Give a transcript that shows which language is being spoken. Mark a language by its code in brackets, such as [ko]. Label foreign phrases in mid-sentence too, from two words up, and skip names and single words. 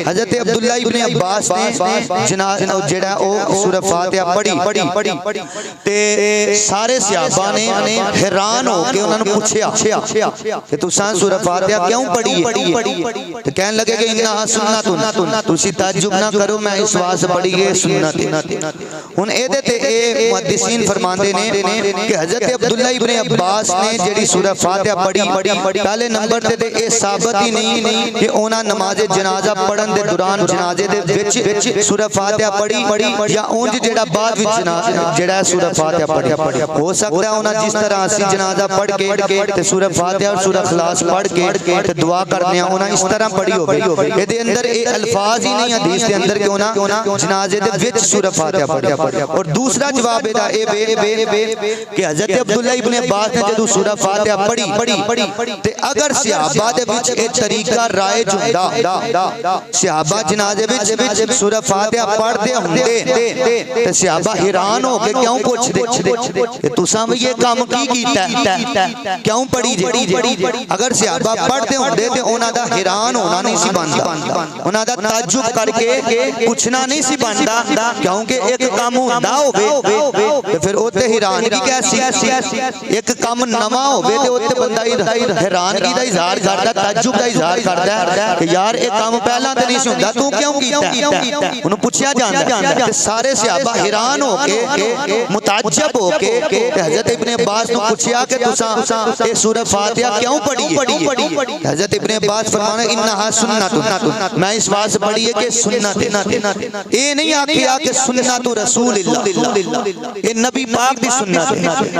[pa] حضرت عبداللہ ابن عباس نے جڑا او سورہ فاتحہ پڑھی تے سارے صحابہ نے حیران ہو کے انہوں نے پوچھیا کہ تساں سورہ فاتحہ کیوں پڑھی ہے تو کہنے لگے کہ انہا سنت تسی تعجب نہ کرو میں اس واسطے پڑھی ہے سنت. ہن اے دے تے اے محدثین فرماندے نے کہ حضرت عبداللہ ابن عباس نے جڑی سورہ فاتحہ پڑھی پہلے نمبر تے اے ثابت ہی نہیں کہ انہاں نماز جنازہ پڑھن دے دوران جنازے دے وچ سورہ فاتحہ پڑھی یا اونج جڑا بعد وچ جنازہ جڑا سورہ فاتحہ پڑھی ہو سکتا ہے انہاں جس طرح اسی جنازہ پڑھ کے تے سورہ فاتحہ اور سورہ اخلاص پڑھ کے تے دعا کرنے انہاں اس طرح پڑھی ہوے اے دے اندر اے الفاظ ہی نہیں حدیث دے اندر کہ انہاں جنازے دے وچ سورہ فاتحہ پڑھی. اور دوسرا جواب اے دا اے کہ حضرت عبداللہ ابن عباس نے جدوں سورہ فاتحہ پڑھی تے اگر صحابہ دے وچ اے طریقہ رائج ہوندا صحابہ جنازے وچ سورہ فاتحہ پڑھدے ہوندے تے صحابہ حیران ہو کے کیوں پوچھ دے کہ تساں یہ کام کی کیتا ہے کیوں پڑھی جے. اگر صحابہ پڑھتے ہوندے تے انہاں دا حیران ہونا نہیں سی بندا انہاں دا تعجب کر کے پوچھنا نہیں سی بندا کیونکہ ایک کام ہوندا ہوے تے پھر اوتے حیرانگی کیسی ایک کام نواں ہوے تے اوتے بندہ حیرانگی دا اظہار کردا تعجب دا اظہار کردا کہ یار ایک کام پہلا تے نہیں سی ہوندا تو کیوں کیتا انہوں پوچھیا جاندا تے سارے صحابہ حیران ہو کے متعجب ہو کے حضرت ابن عباس نے پوچھا کہ تساں اے سورہ فاتحہ کیوں پڑھی ہے. حضرت ابن عباس فرمانے انہا سنت میں اس واسطے پڑھی ہے کہ سنت اے نہیں آکھیا کہ سنت رسول اللہ اے نبی پاک دی سنت ہے.